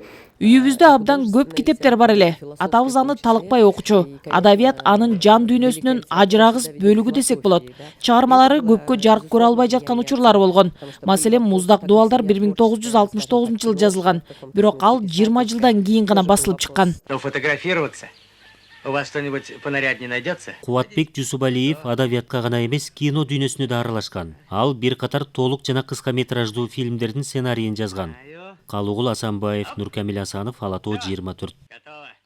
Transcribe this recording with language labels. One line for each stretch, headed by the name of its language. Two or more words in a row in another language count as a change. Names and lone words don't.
Kyrgyz: Үйүбүздө абдан көп китептер бар эле. Атабыз аны талыкпай окучу. Адабият анын жан дүйнөсүнүн ажырагыс бөлүгү десек болот. Чыгармалары көпкө жарык көрө албай жаткан учурлар болгон. Маселен, Муздак Дубалдар 1969-жылы жазылган. Бирок ал 20 жылдан кийин гана басылып чыккан.
Russian: Фотографироваться? У вас что-нибудь понаряднее найдется?
Kyrgyz: Кубатбек Жусупалиев адабиятка гана эмес, кино дүйнөсүнө да аралашкан. Ал бир катар толук жана кыска метраждуу фильмдердин сценарийин жазган. Калугул Асанбаев, Нуркамил Асанов, Ала Тоо 24.